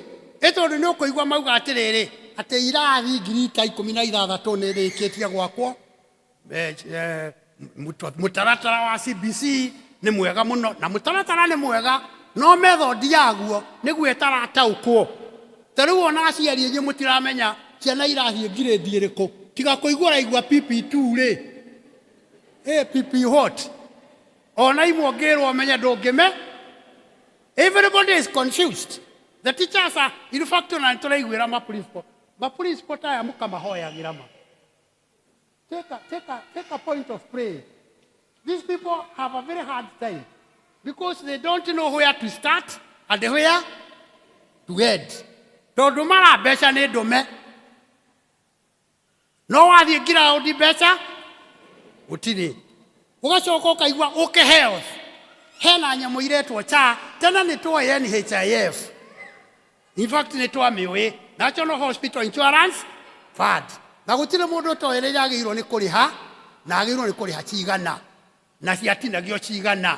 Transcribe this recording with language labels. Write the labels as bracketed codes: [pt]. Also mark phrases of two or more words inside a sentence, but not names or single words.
[ki] Tondũ nĩ ũkũigua mauga atĩrĩrĩ atĩ irathi 16,000 nĩ rĩkĩtie gwakwo, mũtaratara wa CBC nĩ mwega mũno, na mũtaratara nĩ mwega no method yaguo nĩguo ĩtarataũkwo. Ta rĩu ona aciari aingĩ mũtiramenya ciana irathiĩ grade ĩrĩkũ, tiga kũigua raigua PP2 rĩ PP what, ona imwe ngĩrwo menye ndũngĩme. [en] Everybody is confused. The teachers are in fact [ki] na tũraiguĩra ma-principal taya mũkamahoyagĩra ma. [en] Take a point of prayer. These people have a very hard time because they don't know where to start and where to end. [ki] Tondũ mara mbeca nĩ ndũme, no wathiĩ ground mbeca gũtirĩ. Ũgacoka ũkaigua ũke health, hena nyamũ iretwo cha tena nĩ tũoĩ NHIF, [en] in fact [ki] nĩ twamĩũĩ National Hospital Insurance Fund, na gũtirĩ mũndũ ũtoĩ rĩrĩa agĩrĩirwo nĩ kũrĩha na agĩrĩirwo nĩ kũrĩha cigana na ciatinagio cigana.